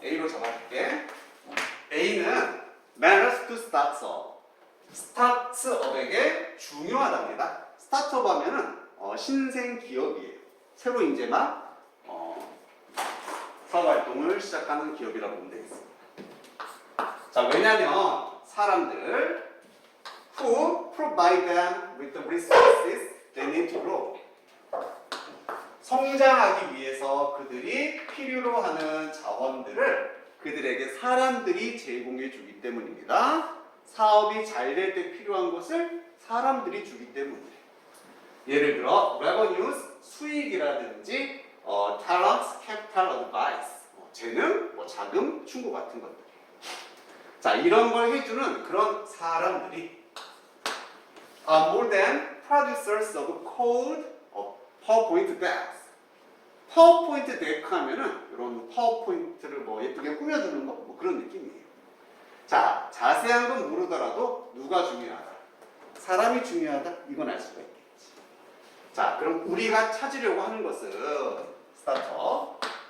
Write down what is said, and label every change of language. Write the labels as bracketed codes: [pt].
[ko] A로 잡아줄게. A는 [en] matters to start up. [ko] start up에게 중요하답니다. start up 하면은 신생 기업이에요. 새로 이제 막 사업 활동을 시작하는 기업이라고 보면 되겠습니다. 자, 왜냐면 사람들 [en] who provide them with the resources they need to grow. [ko] 성장하기 위해서 그들이 필요로 하는 자원들을 그들에게 사람들이 제공해 주기 때문입니다. 사업이 잘 될 때 필요한 것을 사람들이 주기 때문이에요. 예를 들어 revenues, 수익이라든지 [en] talents, capital, advice, [ko] 재능, 자금, 충고 같은 것들. 자, 이런 걸 해주는 그런 사람들이 [en] are more than producers of code of PowerPoint decks. [ko] 파워포인트 덱 하면은 이런 파워포인트를 예쁘게 꾸며주는 거 그런 느낌이에요. 자, 자세한 건 모르더라도 누가 중요하다? 사람이 중요하다? 이건 알 수가 있겠지. 자, 그럼 우리가 찾으려고 하는 것은 스타터.